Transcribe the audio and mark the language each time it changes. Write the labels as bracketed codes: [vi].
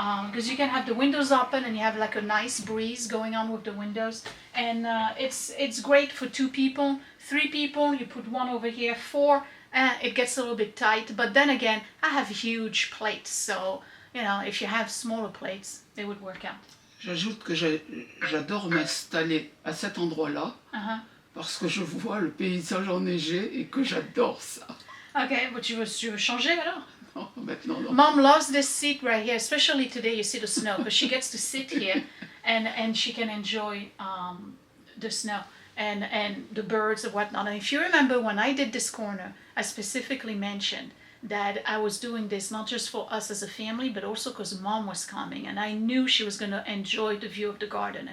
[en] Because you can have the windows open and you have like a nice breeze going on with the windows. And it's great for 2 people, 3 people. You put one over here, 4. it gets a little bit tight. But then again, I have huge plates, so you know, if you have smaller plates, they would work out. [fr] J'ajoute que j'adore m'installer à cet endroit-là parce que je vois le paysage enneigé et que j'adore ça. Ok, [en] but [fr] tu veux changer alors? Non, maintenant non. [en] Mom loves this seat right here, especially today. You see the snow, because she gets to sit here, and she can enjoy the snow and the birds and whatnot. And if you remember, when I did this corner, I specifically mentioned that I was doing this not just for us as a family, but also because Mom was coming, and I knew she was going to enjoy the view of the garden.